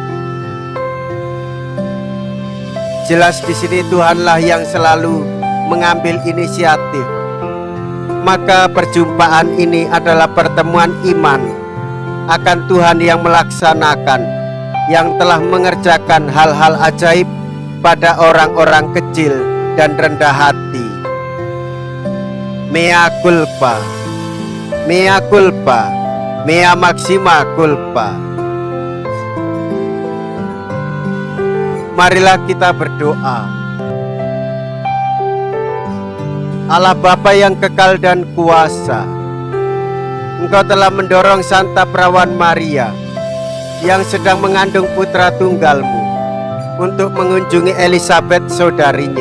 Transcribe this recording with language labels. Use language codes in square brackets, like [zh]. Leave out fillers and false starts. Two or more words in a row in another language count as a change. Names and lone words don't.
[id] Jelas di sini Tuhanlah yang selalu mengambil inisiatif. Maka perjumpaan ini adalah pertemuan iman akan Tuhan yang melaksanakan, yang telah mengerjakan hal-hal ajaib pada orang-orang kecil dan rendah hati. [la] Mea culpa, mea culpa, mea maxima culpa. [id] Marilah kita berdoa. Allah Bapa yang kekal dan kuasa, Engkau telah mendorong Santa Perawan Maria yang sedang mengandung putra tunggalmu untuk mengunjungi Elisabet, saudarinya.